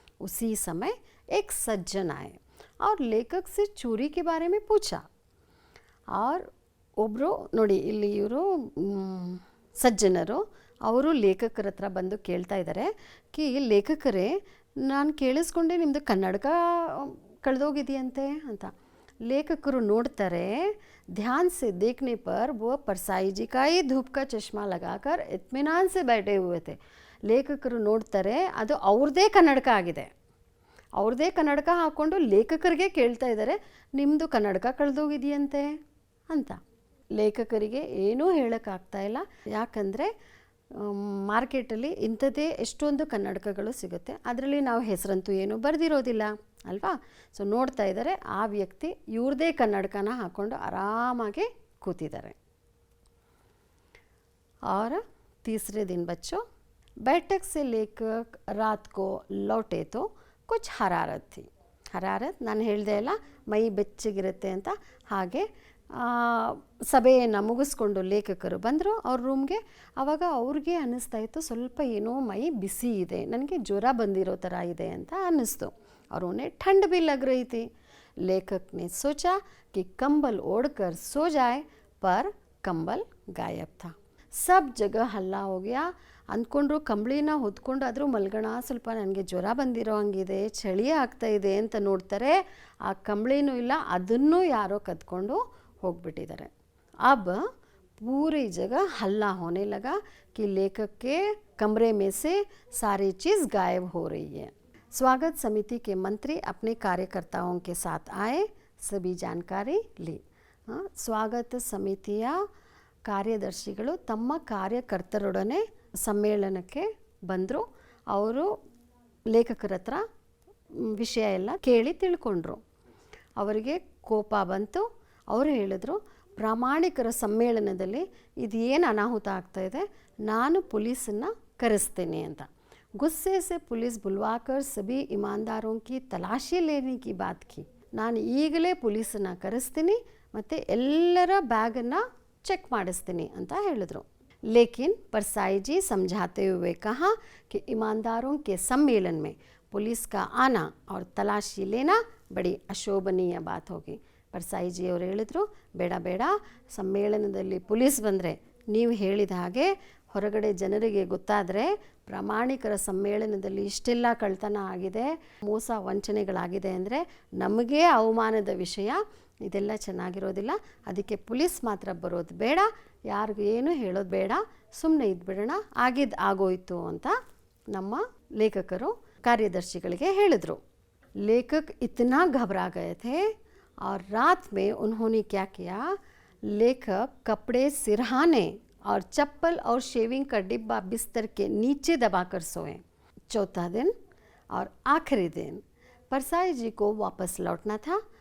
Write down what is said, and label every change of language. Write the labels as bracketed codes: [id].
[hi] ಉಸಿ ಸಮಯ ಏಕ್ ಸಜ್ಜನ್ ಆಯೆ और लेखक से चोरी के बारे में पूछा. [kn] और ಒಬ್ಬರು ನೋಡಿ ಇಲ್ಲಿ ಇವರು ಸಜ್ಜನರು, ಅವರು ಲೇಖಕರ ಹತ್ರ ಬಂದು ಕೇಳ್ತಾ ಇದ್ದಾರೆ ಕಿ ಲೇಖಕರೇ, ನಾನು ಕೇಳಿಸ್ಕೊಂಡೆ ನಿಮ್ಮದು ಕನ್ನಡಕ ಕಳೆದೋಗಿದೆಯಂತೆ ಅಂತ. ಲೇಖಕರು ನೋಡ್ತಾರೆ, [hi] ध्यान से देखने पर वो परसाई जी का ही धूप का चश्मा लगाकर इत्मीनान से बैठे हुए थे. [kn] ಲೇಖಕರು ನೋಡ್ತಾರೆ, ಅದು ಅವ್ರದ್ದೇ ಕನ್ನಡಕ ಆಗಿದೆ. ಅವ್ರದ್ದೇ ಕನ್ನಡಕ ಹಾಕ್ಕೊಂಡು ಲೇಖಕರಿಗೆ ಕೇಳ್ತಾ ಇದ್ದಾರೆ, ನಿಮ್ಮದು ಕನ್ನಡಕ ಕಳೆದೋಗಿದೆಯಂತೆ ಅಂತ. ಲೇಖಕರಿಗೆ ಏನೂ ಹೇಳೋಕ್ಕಾಗ್ತಾ ಇಲ್ಲ, ಯಾಕಂದರೆ ಮಾರ್ಕೆಟಲ್ಲಿ ಇಂಥದ್ದೇ ಎಷ್ಟೊಂದು ಕನ್ನಡಕಗಳು ಸಿಗುತ್ತೆ, ಅದರಲ್ಲಿ ನಾವು ಹೆಸರಂತೂ ಏನೂ ಬರೆದಿರೋದಿಲ್ಲ ಅಲ್ವಾ. ಸೊ ನೋಡ್ತಾ ಇದ್ದಾರೆ, ಆ ವ್ಯಕ್ತಿ ಇವ್ರದ್ದೇ ಕನ್ನಡಕನ ಹಾಕ್ಕೊಂಡು ಆರಾಮಾಗಿ ಕೂತಿದ್ದಾರೆ. [hi] और तीसरे दिन बच्चों, बैठक से लेकर रात को लौटे तो कुछ हरारत थी. [kn] ಹರಾರತ್ ನಾನು ಹೇಳಿದೆ ಅಲ್ಲ, ಮೈ ಬೆಚ್ಚಗಿರುತ್ತೆ ಅಂತ. ಹಾಗೆ ಸಭೆಯನ್ನು ಮುಗಿಸ್ಕೊಂಡು ಲೇಖಕರು ಬಂದರು ಅವ್ರ ರೂಮ್ಗೆ. ಆವಾಗ ಅವ್ರಿಗೆ ಅನ್ನಿಸ್ತಾ ಇತ್ತು, ಸ್ವಲ್ಪ ಏನೋ ಮೈ ಬಿಸಿ ಇದೆ, ನನಗೆ ಜ್ವರ ಬಂದಿರೋ ಥರ ಇದೆ ಅಂತ ಅನ್ನಿಸ್ತು. [hi] और उन्हें ठंड भी लग रही थी. लेखक ने सोचा कि कंबल ओढ़कर सो जाए, पर कंबल गायब था. सब जगह ಹಲ್ಲ हो गया. [kn] ಅಂದ್ಕೊಂಡ್ರು ಕಂಬಳಿನ ಹೊದ್ಕೊಂಡು ಆದರೂ ಮಲ್ಗೋಣ, ಸ್ವಲ್ಪ ನನಗೆ ಜ್ವರ ಬಂದಿರೋ ಹಂಗಿದೆ, ಚಳಿ ಆಗ್ತಾ ಇದೆ ಅಂತ ನೋಡ್ತಾರೆ. ಆ ಕಂಬಳಿನೂ ಇಲ್ಲ, ಅದನ್ನು ಯಾರೋ ಕದ್ಕೊಂಡು ಹೋಗ್ಬಿಟ್ಟಿದ್ದಾರೆ. [hi] अब पूरी जगह हल्ला होने लगा कि लेखक के कमरे में से सारी चीज़ गायब हो रही है. स्वागत समिति के मंत्री अपने कार्यकर्ताओं के साथ आए, सभी जानकारी ली. [kn] ಸ್ವಾಗತ ಸಮಿತಿಯ ಕಾರ್ಯದರ್ಶಿಗಳು ತಮ್ಮ ಕಾರ್ಯಕರ್ತರೊಡನೆ ಸಮ್ಮೇಳನಕ್ಕೆ ಬಂದರು. ಅವರು ಲೇಖಕರ ಹತ್ರ ವಿಷಯ ಎಲ್ಲ ಕೇಳಿ ತಿಳ್ಕೊಂಡ್ರು. ಅವರಿಗೆ ಕೋಪ ಬಂತು. ಅವರು ಹೇಳಿದ್ರು, ಪ್ರಾಮಾಣಿಕರ ಸಮ್ಮೇಳನದಲ್ಲಿ ಇದು ಏನು ಅನಾಹುತ ಆಗ್ತಾಯಿದೆ, ನಾನು ಪೊಲೀಸನ್ನು ಕರೆಸ್ತೀನಿ ಅಂತ. [hi] गुस्से से पुलिस बुलवाकर सभी ईमानदारों की तलाशी लेने की बात की. [kn] ನಾನು ಈಗಲೇ ಪೊಲೀಸನ್ನು ಕರೆಸ್ತೀನಿ ಮತ್ತು ಎಲ್ಲರ ಬ್ಯಾಗನ್ನು ಚೆಕ್ ಮಾಡಿಸ್ತೀನಿ ಅಂತ ಹೇಳಿದ್ರು. [hi] लेकिन परसाई जी समझाते हुए कहा कि ईमानदारों के सम्मेलन में पुलिस का आना और तलाशी लेना बड़ी अशोभनीय बात होगी. [kn] परसाई जी ಅವರು ಹೇಳಿದರು, ಬೇಡ ಬೇಡ, ಸಮ್ಮೇಳನದಲ್ಲಿ ಪೊಲೀಸ್ ಬಂದರೆ ನೀವು ಹೇಳಿದ ಹಾಗೆ ಹೊರಗಡೆ ಜನರಿಗೆ ಗೊತ್ತಾದರೆ ಪ್ರಾಮಾಣಿಕರ ಸಮ್ಮೇಳನದಲ್ಲಿ ಇಷ್ಟೆಲ್ಲ ಕಳ್ತನ ಆಗಿದೆ, ಮೋಸ ವಂಚನೆಗಳಾಗಿದೆ ಅಂದರೆ ನಮಗೇ ಅವಮಾನದ ವಿಷಯ, ಇದೆಲ್ಲ ಚೆನ್ನಾಗಿರೋದಿಲ್ಲ. ಅದಕ್ಕೆ ಪೊಲೀಸ್ ಮಾತ್ರ ಬರೋದು ಬೇಡ, ಯಾರಿಗೂ ಏನು ಹೇಳೋದು ಬೇಡ, ಸುಮ್ಮನೆ ಇದ್ಬಿಡೋಣ, ಆಗಿದ್ದು ಆಗೋಯ್ತು ಅಂತ ನಮ್ಮ ಲೇಖಕರು ಕಾರ್ಯದರ್ಶಿಗಳಿಗೆ ಹೇಳಿದರು. [hi] लेखक इतना घबरा गए थे और रात में उन्होंने क्या किया, लेखक कपड़े सिरहाने और चप्पल और शेविंग का डिब्बा बिस्तर के नीचे दबाकर सोए. चौथा दिन और आखिरी दिन परसाई जी को वापस लौटना था.